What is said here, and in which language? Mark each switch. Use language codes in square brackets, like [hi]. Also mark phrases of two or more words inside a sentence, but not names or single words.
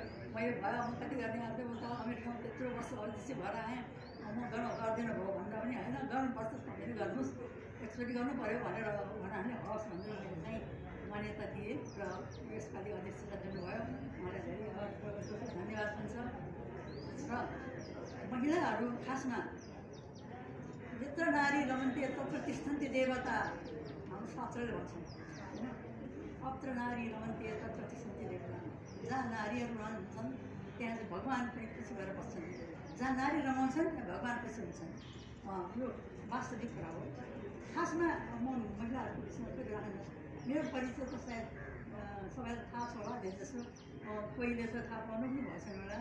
[ne] मैले भयो म कति गर्ने अब उता अमेरिकामा त्यत्रो वर्ष अध्यक्ष भएर आएँ, म गर्दिनँ भयो भन्दा पनि होइन, गर्नुपर्छ फेरि गर्नुहोस्, एकचोटि गर्नु पऱ्यो भनेर भन्नाले हवस् भनेर मैले चाहिँ मान्यता दिएँ र यसपालि अध्यक्षता दिनुभयो। उहाँलाई धेरै धन्यवाद हुन्छ। र महिलाहरू खासमा [sa] यत्र नारी रमन्ते तत्र तिष्ठन्ते देवता, [ne] हाम्रो शास्त्रले भन्छन् होइन। [sa] अत्र नारी रमन्ते तत्र तिष्ठन्ते देवता। [ne] जहाँ नारीहरू रहन्छन् त्यहाँ चाहिँ भगवान् पनि पछि भएर बस्छन्, जहाँ नारी रमाउँछन् त्यहाँ भगवान् पछि हुन्छन्। यो वास्तविक कुरा हो। खासमा म महिलाहरूको विषयमा गरिरहनु, मेरो परिचय त सायद सबैलाई थाहा छ होला, धेरै जसो कोहीले त थाहा पाउनु पनि भएछ होला।